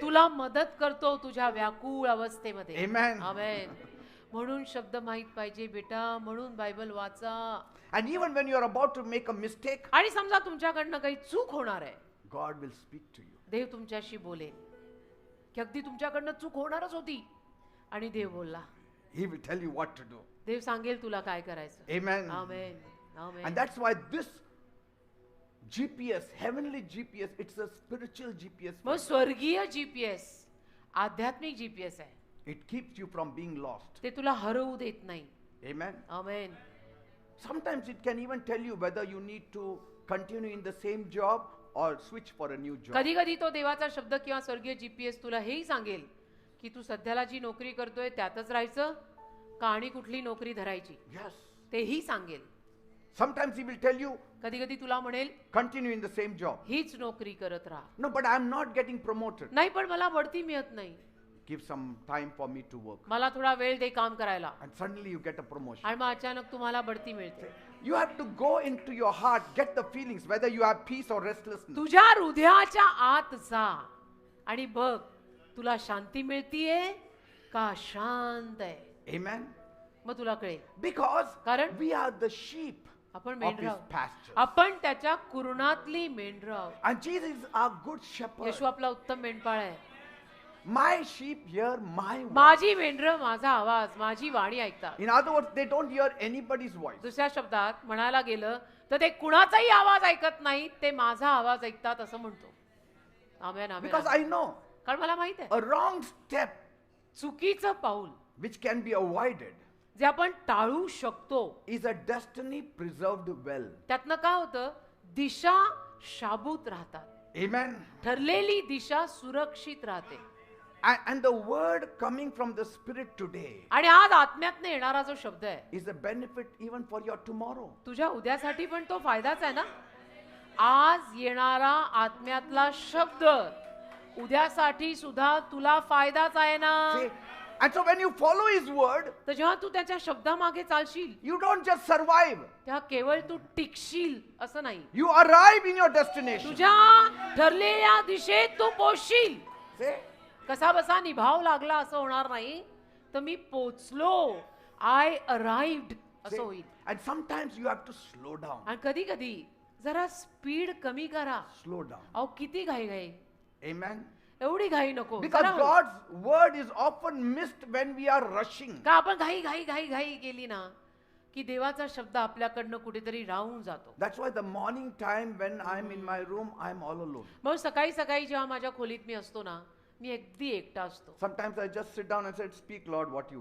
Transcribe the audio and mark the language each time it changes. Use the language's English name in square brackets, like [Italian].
[Marathi] तुला मदत करतो तुझ्या व्याकुळ अवस्थेमध्ये. [English] Amen. [Marathi] आमेन. म्हणून शब्द माहित पाहिजे बेटा, म्हणून बायबल वाचा. [English] And even when you are about to make a mistake, [Marathi] आणि समजा तुमच्याकडनं काही चूक होणार आहे, [English] God will speak to you. [Marathi] देव तुमच्याशी बोलेल की अगदी तुमच्याकडनं चूक होणारच होती आणि देव बोलला. [English] He will tell you what to do. [Marathi] देव सांगेल तुला काय करायचं. [English] Amen. [Marathi] Amen. Amen. [English] And that's why this GPS, heavenly GPS, it's a spiritual GPS. [Marathi] मग स्वर्गीय जीपीएस आध्यात्मिक जीपीएस आहे. [English] It keeps you from being lost. [Marathi] ते तुला हरवू देत नाही. [English] Amen. [Marathi] Amen. [English] Sometimes it can even tell you whether you need to continue in the same job or switch for a new job. [Marathi] कधी कधी तो देवाचा शब्द किंवा स्वर्गीय जीपीएस तुला हेही सांगेल की तू सध्याला जी नोकरी करतोय त्यातच राहायचं का आणि कुठली नोकरी धरायची, [English] Yes. [Marathi] तेही सांगेल. [English] Sometimes he will tell you, [Marathi] कधी कधी तुला म्हणेल [English] continue in the same job. [Marathi] हीच नोकरी करत राहा. [English] No, but I'm not getting promoted. [Marathi] नाही पण मला बढती मिळत नाही, [English] Give some time for me to work. [Marathi] मला थोडा वेळ दे काम करायला. [English] And suddenly you get a promotion. [Marathi] आणि मग अचानक तुम्हाला बढती मिळते. [English] You have to go into your heart, get the feelings, whether you have peace or restlessness. [Marathi] तुझ्या हृदयाच्या आत जा आणि बघ तुला शांती मिळतीये का शांत आहे. [English] Amen. [Marathi] मग तुला कळेल. [English] Because [Marathi] कारण [English] we are the sheep [Marathi] आपण [English] of [Marathi] मेंढरं [English] his [Marathi] आहोत. [English] pasture. [Marathi] आपण त्याच्या कुरणातली मेंढरं आहोत. [English] And Jesus is our good shepherd. [Marathi] येशू आपला उत्तम मेंढपाळ आहे. [English] My sheep hear my voice. [Marathi] माझी मेंढरं माझा आवाज, माझी वाणी ऐकतात. [English] In other words, they don't hear anybody's voice. [Marathi] दुसऱ्या शब्दात म्हणायला गेलं तर ते कुणाचाही आवाज ऐकत नाहीत, ते माझा आवाज ऐकतात असं म्हणतो. आमेन. आमेन. [English] Because I know [Marathi] कारण मला माहित आहे [English] a wrong step [Marathi] चुकीचं पाऊल [English] which can be avoided [Marathi] जे आपण टाळू शकतो [English] is a destiny preserved well. [Marathi] त्यातनं काय होतं, दिशा शाबूत राहतात. [English] Amen. [Marathi] ठरलेली दिशा सुरक्षित राहते. [English] And the word coming from the Spirit today [Marathi] आणि आज आत्म्यातनं येणारा जो शब्द आहे [English] is a benefit even for your tomorrow. [Marathi] तुझ्या उद्यासाठी पण तो फायदाच आहे ना. आज येणारा आत्म्यातला शब्द उद्यासाठी सुद्धा तुला फायदाच आहे ना. [English] See? And so when you follow His word, [Marathi] तर जेव्हा तू त्याच्या शब्दामागे चालशील [English] you don't just survive, [Marathi] तेव्हा केवळ तू टिकशील असं नाही, [English] you arrive in your destination. [Marathi] तुझ्या ठरलेल्या दिशेत तू पोचशील. [English] See? [Marathi] कसा बसा निभाव लागला असं होणार नाही, तर मी पोचलो, [English] I arrived [Marathi] असं [English] See? [Marathi] होईल. [English] And sometimes you have to slow down. [Marathi] आणि कधी कधी जरा स्पीड कमी करा. [English] Slow down. [Marathi] अहो किती घाई घाई, [English] Amen. [Marathi] एवढी घाई नको. [English] Because [Marathi] जरा हळू. [English] God's word is often missed when we are rushing. [Marathi] का आपण घाई घाई घाई घाई केली ना की देवाचा शब्द आपल्याकडनं कुठेतरी राहून जातो. [English] That's why the morning time when I'm in my room, I'm all alone. [Marathi] मग सकाळी सकाळी जेव्हा माझ्या खोलीत मी असतो ना, मी अगदी एकटा असतो. [English] Sometimes I just sit down and say, "Speak, Lord, what you